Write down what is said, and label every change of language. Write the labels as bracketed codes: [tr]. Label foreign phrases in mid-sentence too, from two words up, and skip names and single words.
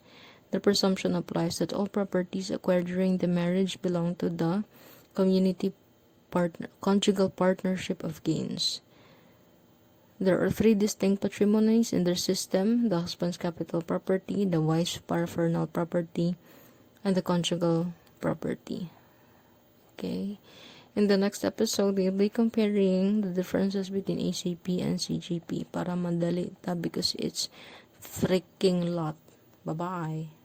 [en] The presumption applies that all properties acquired during the marriage belong to the conjugal partnership of gains. There are three distinct patrimonies in their system: the husband's capital property, the wife's paraphernal property, and the conjugal property. Okay. In the next episode, we'll be comparing the differences between ACP and CGP [war] para madali ta [en] because it's freaking lot. Bye-bye.